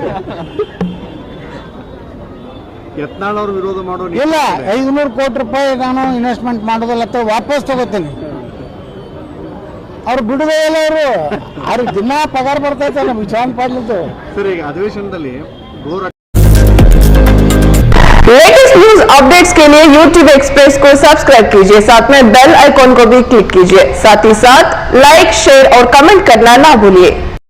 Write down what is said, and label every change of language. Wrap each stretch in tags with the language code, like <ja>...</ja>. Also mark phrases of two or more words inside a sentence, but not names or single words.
<kn>ಯತ್ನಾಳ್ ಅವರು ವಿರೋಧ ಮಾಡೋ ಇಲ್ಲ, 500 ಕೋಟಿ ರೂಪಾಯಿ ನಾನು ಇನ್ವೆಸ್ಟ್ಮೆಂಟ್ ಮಾಡೋದಿಲ್ಲ ಅಂತ ವಾಪಸ್ ತಗೋತೀನಿ. ಅವ್ರು ಬಿಡುದೇ ಇಲ್ಲ, ಅವ್ರಿಗೆ ದಿನ ಪಗಾರ ಬರ್ತೈತೆ ನಮ್ಗೆ ವಿಚಾರ ಪಡ್ಲಿದ್ದು. ಸರ್ ಈಗ ಅಧಿವೇಶನದಲ್ಲಿ ಹೋರಾಟ</kn> <en>latest news updates</en> <hi>के लिए YouTube एक्सप्रेस को सब्सक्राइब कीजिए, साथ में</hi> <en>bell icon</en> <hi>को भी क्लिक कीजिए, साथ ही साथ</hi> <en>like, share</en> <hi>और कमेंट करना ना भूलिए।</hi>